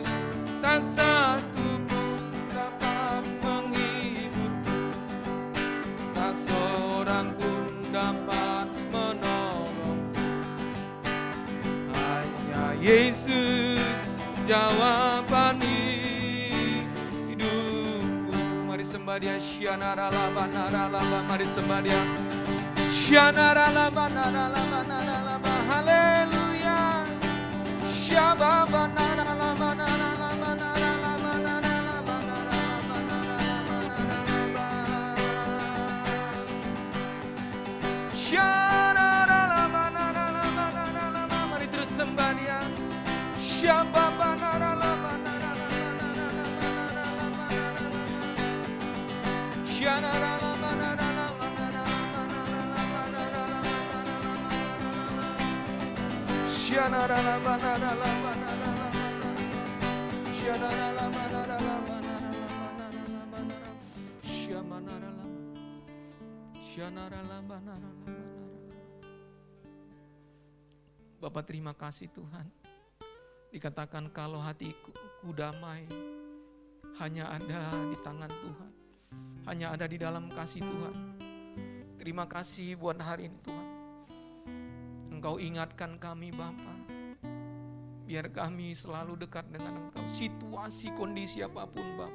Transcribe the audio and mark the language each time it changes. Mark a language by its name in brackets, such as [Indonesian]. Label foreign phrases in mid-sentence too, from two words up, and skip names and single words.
[Indonesian] Tak satu pun dapat menghiburku, tak seorang pun dapat menolong. Hanya Yesus jawaban hidupku. Mari sembah Dia. Syanara laba nara laba. Mari sembah Dia. Syanara laba nara laba nara laba. Haleluya. Syababa nara laba nara laba nara laba nara laba nara laba nara laba nara laba. Syanara laba nara laba nara laba. Mari terus sembah Dia. Syababa nara laba nara laba nara laba nara laba nara laba. Syanara laba nara laba nara laba nara laba nara laba nara laba. Syanara laba nara laba nara laba nara. Syanara laba nara laba nara laba nara laba nara. Syamanara laba. Syanara laba nara laba nara. Bapak terima kasih Tuhan. Dikatakan kalau hatiku damai, hanya ada di tangan Tuhan, hanya ada di dalam kasih Tuhan. Terima kasih buat hari ini Tuhan. Engkau ingatkan kami Bapa, biar kami selalu dekat dengan Engkau, situasi kondisi apapun Bapa.